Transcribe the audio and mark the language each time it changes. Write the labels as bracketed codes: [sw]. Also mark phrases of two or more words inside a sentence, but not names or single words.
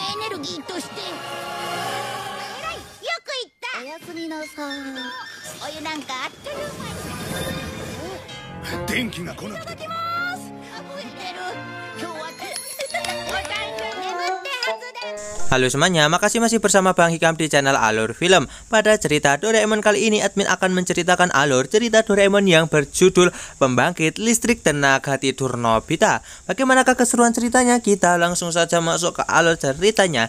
[ja] ルギーとして。えらい、よく言った。おやすみなさい。お湯なんかあっという間に。電気が来なくて。いただきます。溢れてる。今日は眠って発電。 [id] Halo semuanya, makasih masih bersama Bang Hikam di channel Alur Film. Pada cerita Doraemon kali ini, admin akan menceritakan alur cerita Doraemon yang berjudul Pembangkit Listrik Tenaga Tidur Nobita. Bagaimanakah keseruan ceritanya? Kita langsung saja masuk ke alur ceritanya.